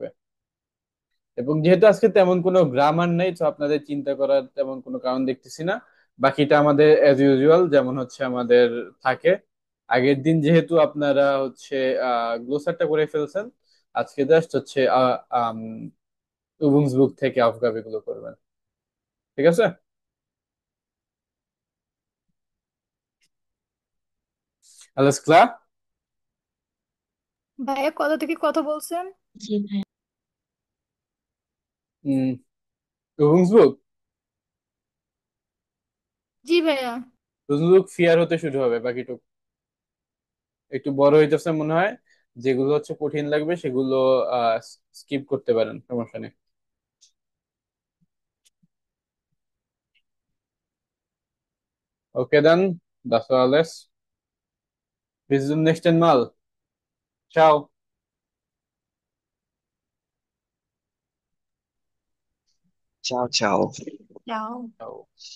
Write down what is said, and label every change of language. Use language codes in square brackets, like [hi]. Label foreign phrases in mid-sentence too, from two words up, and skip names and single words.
[bn] এবং যেহেতু আজকে তেমন কোনো গ্রামার নেই, তো আপনাদের চিন্তা করার তেমন কোনো কারণ দেখতেছি না। বাকিটা আমাদের [en] as usual [bn] যেমন হচ্ছে আমাদের থাকে। আগের দিন যেহেতু আপনারা হচ্ছে গ্লোসারটা করে ফেলছেন, আজকে জাস্ট হচ্ছে বুক থেকে আফগাবে গুলো করবেন। ঠিক আছে। [de] alles klar? [bn] ভাইয়া, কত থেকে কত বলছেন? জি ভাই। হুম। Übungsbuch? জি ভাইয়া। যতটুক ফিয়ার হতে শুরু হবে বাকিটুক একটু বড় হইতেছে মনে হয়, যেগুলো হচ্ছে কঠিন লাগবে সেগুলো স্কিপ করতে পারেন, সমস্যা নেই। [en] okay then, that's all this. [de] Bis zum nächsten Mal. Ciao. [it] Ciao, ciao. [bn] যাও। Ciao.